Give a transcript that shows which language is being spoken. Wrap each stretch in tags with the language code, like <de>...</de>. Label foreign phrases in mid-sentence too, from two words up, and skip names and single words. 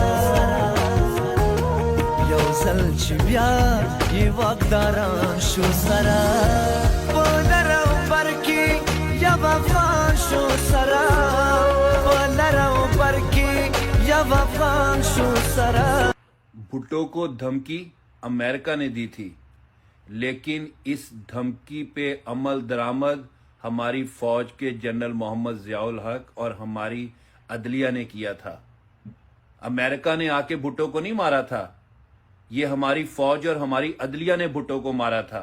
<ps>یو ځل چې بیا یې واکداران شو سره په لر او بر کې یو افغان شو سره په لر او بر کې یو افغان شو سره.</ps> <ur>بھٹو کو دھمکی امریکہ نے دی تھی، لیکن اس دھمکی پہ عمل درآمد ہماری فوج کے جنرل محمد ضیاءالحق اور ہماری عدلیہ نے کیا تھا. امریکہ نے آ کے بھٹو کو نہیں مارا تھا، یہ ہماری فوج اور ہماری عدلیہ نے بھٹو کو مارا تھا.</ur>